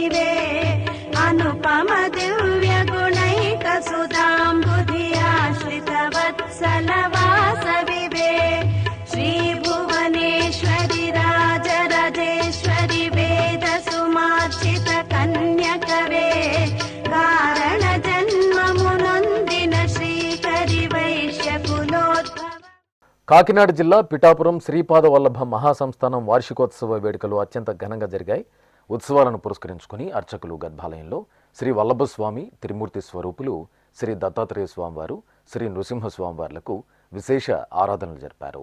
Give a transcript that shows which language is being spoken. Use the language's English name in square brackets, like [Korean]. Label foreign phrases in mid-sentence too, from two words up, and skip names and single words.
[Sanskrit] वे अनुपम दिव्य गुणैक सुधाम्बुधि आश्रित वत्सल वासवि वे श्री भुवनेश्वरि राजराजेश्वरि वेद सुमार्चित कन्यकवे कारण जन्ममुनोन्दिन श्रीकरि वैश्य कुलोद्भव. [Telugu] కాకినాడ జిల్లా పిఠాపురం శ్రీపాద వల్లభ మహాసంస్థానం వార్షికోత్సవ వేడుకలు అత్యంత ఘనంగా జరిగాయి. ఉత్సవాలను పురస్కరించుకుని అర్చకులు గర్భాలయంలో శ్రీ వల్లభస్వామి త్రిమూర్తి స్వరూపులు శ్రీ దత్తాత్రేయ స్వామివారు, శ్రీ నృసింహస్వామివార్లకు విశేష ఆరాధనలు జరిపారు.